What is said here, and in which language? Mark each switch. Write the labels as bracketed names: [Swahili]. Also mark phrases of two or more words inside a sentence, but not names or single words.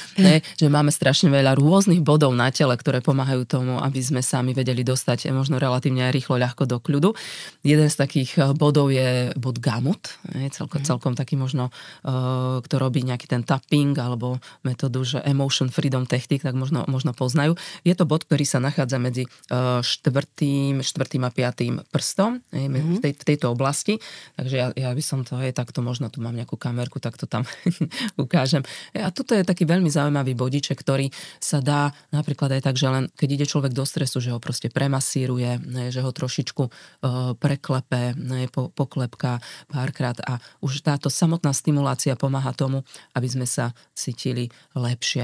[Slovak] Že máme strašne veľa rôznych bodov na tele, ktoré pomáhajú tomu, aby sme sami vedeli dostať možno relatívne aj rýchlo, ľahko do kľudu. Jeden z takých bodov je bod gamut, celkom taký možno, kto robí nejaký ten tapping alebo metódu, že [English] emotion freedom technique, [Slovak] tak možno poznajú. Je to bod, ktorý sa nachádza medzi štvrtým a piatým prstom v tejto oblasti. Takže ja by som to, takto možno tu mám nejakú kamerku, tak to tam ukážem. A toto je taký veľmi zaujímavý bodiček, ktorý sa dá napríklad aj tak, že len keď ide človek do stresu, že ho proste premasíruje, že ho trošičku preklepe, poklepká párkrát a už táto samotná stimulácia pomáha tomu, aby sme sa cítili lepšie.